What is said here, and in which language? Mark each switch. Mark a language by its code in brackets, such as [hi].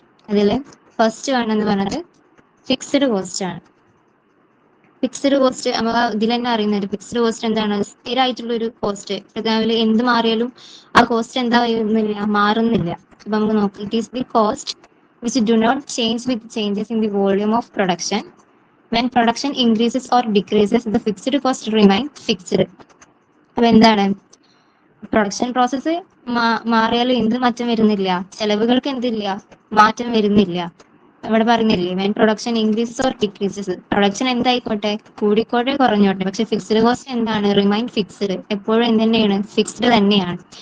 [ml] അതിൽ first one എന്ന് പറയുന്നത് ഫിക്സ്ഡ് കോസ്റ്റ് ആണ്. ഫിക്സ്ഡ് കോസ്റ്റ് നമ്മൾ ഇതിൽ തന്നെ അറിയുന്നത്. ഫിക്സ്ഡ് കോസ്റ്റ് എന്താണ്? സ്ഥിരമായിട്ടുള്ള ഒരു കോസ്റ്റ്. രാവിലെ എന്ത് മാറിയാലും ആ കോസ്റ്റ് എന്താ മാറുന്നില്ല. അപ്പൊ നമുക്ക് നോക്കാം. [en] It is the cost which do not change with changes in the volume of production. When production increases or decreases, the fixed cost remain fixed. [ml] അപ്പൊ എന്താണ്? പ്രൊഡക്ഷൻ പ്രോസസ്സ് മാറിയാലും എന്ത് മാറ്റം വരുന്നില്ല? ചെലവുകൾക്ക് എന്തില്ല? മാറ്റം വരുന്നില്ല. ഇവിടെ പറയുന്നില്ലേ, [en] When production increases or decreases. [ml] Production എന്തായിക്കോട്ടെ, കൂടിക്കോട്ടെ കുറഞ്ഞോട്ടെ, പക്ഷെ ഫിക്സ്ഡ് കോസ്റ്റ് എന്താണ്? [en] Remain fixed. [ml] എപ്പോഴും എന്ത് തന്നെയാണ്? ഫിക്സ്ഡ് തന്നെയാണ്.